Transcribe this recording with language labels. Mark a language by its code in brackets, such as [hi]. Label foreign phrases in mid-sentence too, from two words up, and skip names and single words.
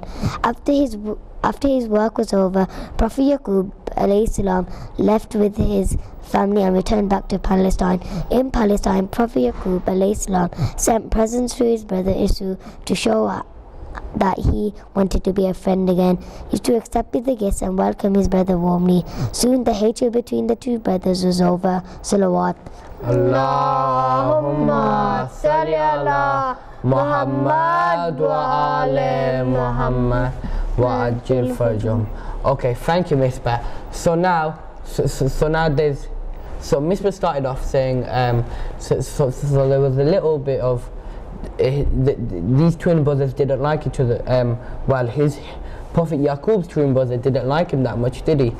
[en] After his work was over, Prophet Yaqub [ar] alayhi salam [en] left with his family and returned back to Palestine. In Palestine, Prophet Yaqub [ar] alayhi salam [en] sent presents to his brother Isu to show that he wanted to be a friend again. He used to accept the gifts and welcome his brother warmly. Soon the hatred between the two brothers was over. Salawat. [ar] اللهم صل على محمد وآل محمد وعجل فرجهم. [en] Okay, thank you, Misbah. So now there's. So Misbah started off saying, so there was a little bit of these twin brothers didn't like each other. Well, his Prophet Yaqub's twin brother didn't like him that much, did he?